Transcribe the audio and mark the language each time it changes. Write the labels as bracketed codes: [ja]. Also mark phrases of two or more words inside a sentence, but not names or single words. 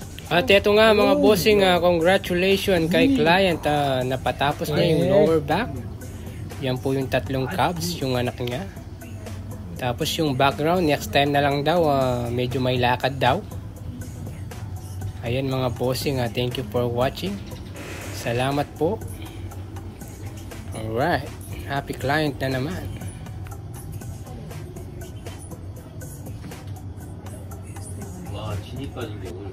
[tl] At ito nga mga bossing, congratulations kay client. Napatapos na yung [en] lower back. [tl] Yan po yung 3 calves, yung anak niya. Tapos yung background, [en] next time [tl] na lang daw, medyo may lakad daw. Ayan mga bossing, [en] thank you for watching. [tl] Salamat po. [en] Alright, happy client [tl] na naman. [ko] 와, 진입 빠진 게 오늘